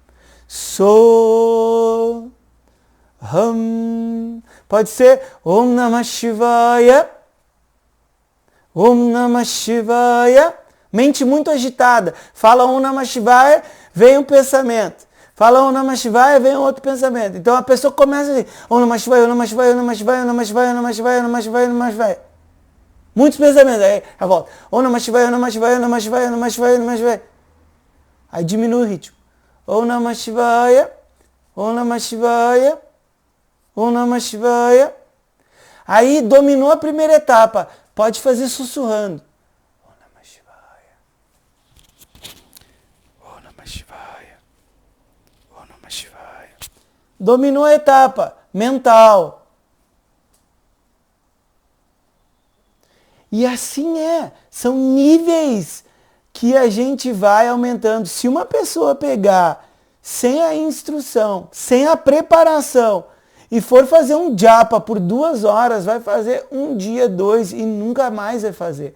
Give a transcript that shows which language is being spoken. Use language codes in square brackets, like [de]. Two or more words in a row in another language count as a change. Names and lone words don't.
[sa] सोऽहम्. [pt] Pode ser [sa] ॐ नमः शिवाय. ॐ नमः शिवाय. [pt] Mente muito agitada. Fala [sa] ॐ नमः शिवाय, [pt] vem um pensamento. Fala [sa] ॐ नमः शिवाय, [pt] vem um outro pensamento. Então a pessoa começa assim, [sa] ॐ नमः शिवाय, ॐ नमः शिवाय, ॐ नमः शिवाय, ॐ नमः शिवाय, ॐ नमः शिवाय, ॐ नमः शिवाय, ॐ नमः शिवाय. [pt] Muitos pensamentos. Aí a volta. [sa] ॐ नमः शिवाय, ॐ नमः शिवाय, ॐ नमः शिवाय, ॐ नमः शिवाय, ॐ नमः शिवाय. [pt] Aí diminui o ritmo. [sa] ॐ नमः शिवाय, ॐ नमः शिवाय, ॐ नमः शिवाय. [pt] Aí dominou a primeira etapa. Pode fazer sussurrando. [sa] ॐ नमः शिवाय। ॐ नमः शिवाय. ॐ नमः शिवाय. [pt] Dominou a etapa mental. E assim são níveis que a gente vai aumentando. Se uma pessoa pegar sem a instrução, sem a preparação, e for fazer um japa por 2 horas, vai fazer 1 dia, 2 e nunca mais vai fazer.